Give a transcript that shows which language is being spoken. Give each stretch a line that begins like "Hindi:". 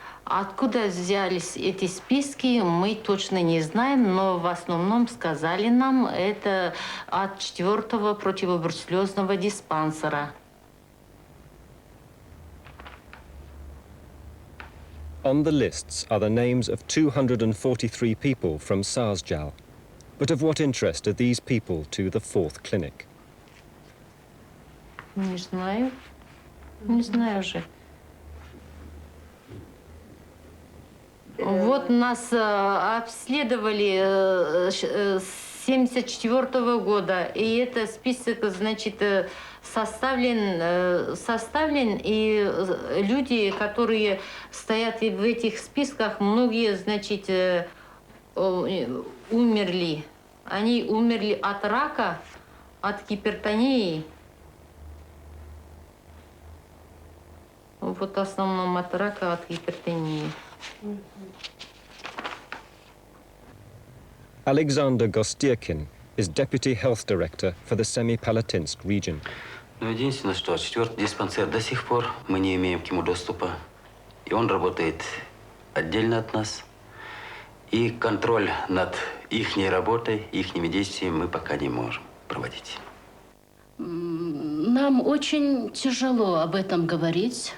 Russian: Откуда взялись эти списки, мы точно не знаем, но в основном сказали нам, это от 4-го противобруцеллезного диспансера.
English: On the lists are the names of 243 people from Sarsjal. But of what interest are these people to the 4th Clinic?
Russian: Не знаю. Не знаю же. Вот нас обследовали с 1974 года, и этот список, значит, составлен, и люди, которые стоят в этих списках, многие, значит, умерли. Они умерли от рака, от гипертонии. Вот в основном от рака, от гипертонии.
English: Alexander Gostyrkin is Deputy Health Director for the Semipalatinsk region.
Russian: Но единственное, что 4-й диспансер до сих пор мы не имеем к нему доступа. И он работает отдельно от нас. И контроль над ихней работой, ихними действиями мы пока не можем проводить. Нам очень тяжело об этом говорить.